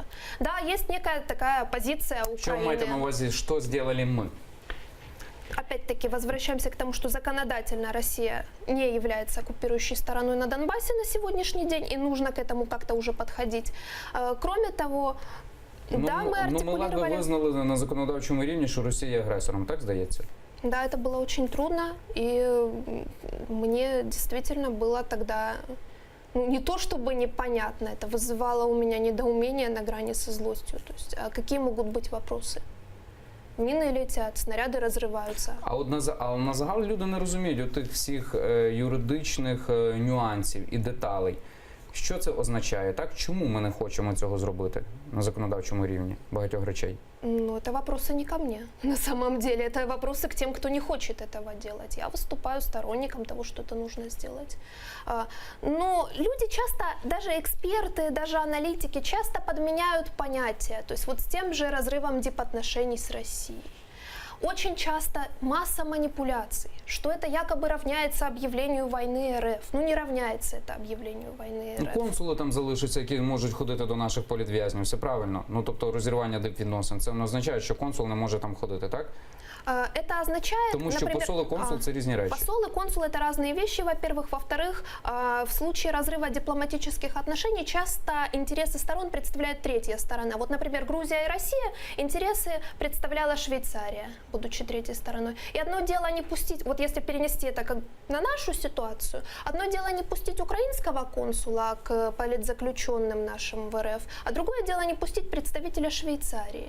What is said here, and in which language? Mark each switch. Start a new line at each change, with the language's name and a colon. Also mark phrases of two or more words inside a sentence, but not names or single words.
Russian: Да, есть некая такая позиция Украины. Что вы
Ukrainian: маете на увазі,
Russian: что сделали мы? Опять-таки, возвращаемся к тому, что законодательно Россия не является оккупирующей стороной на Донбассе на сегодняшний день, и нужно к этому как-то уже подходить. Кроме того, да, мы артикулировали...
Ukrainian: Ми визнали на законодавчому рівні, що Росія є агресором, так здається?
Russian: Да, это было очень трудно, и мне действительно было тогда, ну, не то чтобы непонятно, это вызывало у меня недоумение на грани со злостью. То есть, а какие могут быть вопросы?
Ukrainian: Міни летять, снаряди розриваються. А от на загал люди не розуміють от тих всіх юридичних нюансів і деталей. Що це означає, так? Чому ми не хочемо цього зробити на законодавчому рівні багатьох речей? Ну,
Russian: это вопросы не ко мне. На самом деле, это вопросы к тем, кто не хочет этого делать. Я выступаю сторонником того, что это нужно сделать. Но люди часто, даже эксперты, даже аналитики, часто подменяют понятия. То есть вот с тем же разрывом дипотношений с Россией. Очень часто масса манипуляций, что это якобы равняется объявлению войны РФ. Ну не равняется это объявлению войны Ну, РФ.
Ukrainian: консули там залишаться, які можуть ходити до наших політв'язнів, все правильно. Ну, тобто розірвання дипвідносин. Це не означає, що консул не може там ходити, так?
Russian: Это означает,
Ukrainian: Тому що
Russian: например,
Ukrainian: посол і консул – це різні речі.
Russian: посол и консул – это разные вещи, во-первых. Во-вторых, в случае разрыва дипломатических отношений часто интересы сторон представляет третья сторона. Вот, например, Грузия и Россия интересы представляла Швейцария, будучи третьей стороной. И одно дело не пустить, вот если перенести это как на нашу ситуацию, одно дело не пустить украинского консула к политзаключенным нашим в РФ, а другое дело не пустить представителя Швейцарии.